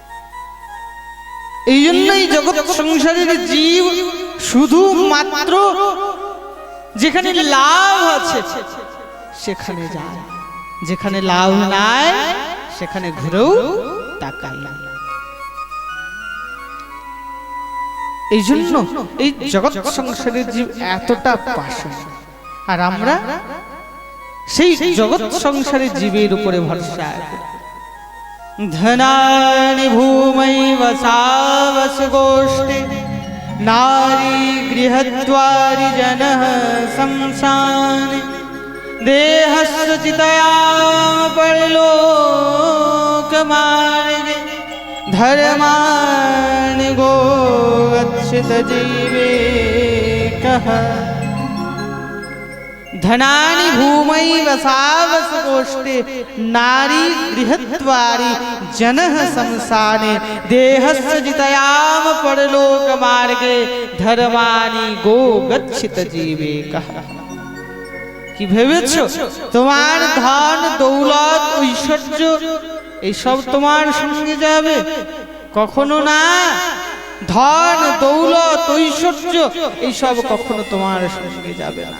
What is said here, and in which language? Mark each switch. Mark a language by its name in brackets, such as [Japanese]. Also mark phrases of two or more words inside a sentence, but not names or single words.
[Bangla] এই জন্যই জগৎ সংসারের জীব শুধুমাত্র যেখানে লাভ আছে সেখানে যায়, যেখানে লাভ নাই সেখানে ঘুরেও তাকায় না। এই জন্য এই জগৎ সংসারের জীব এতটা পাষাণ, আর আমরা সেই জগৎ সংসারের জীবের উপরে ভরসা করি। [Sanskrit] धनानि भूमैव सावस गोष्ठे नारी गृहद्वारि जनः शंसाने देहस्य चितयाम परलोकमार्गे धर्माणि गोगच्छित जीवेकः धनानि भूमैव सावस गोष्ठे नारी गृहद्वारि जनः शंसाने देहस्य जितयाम परलोक मार्गे धर्मानि गोगच्छित जीवेकः। [Bangla] কি ভেবেছো তোমার ধন দৌলত ঐশ্বর্য এইসব তোমার সঙ্গে যাবে? কখনো না। ধন দৌলত ঐশ্বর্য এইসব কখনো তোমার সঙ্গে যাবে না।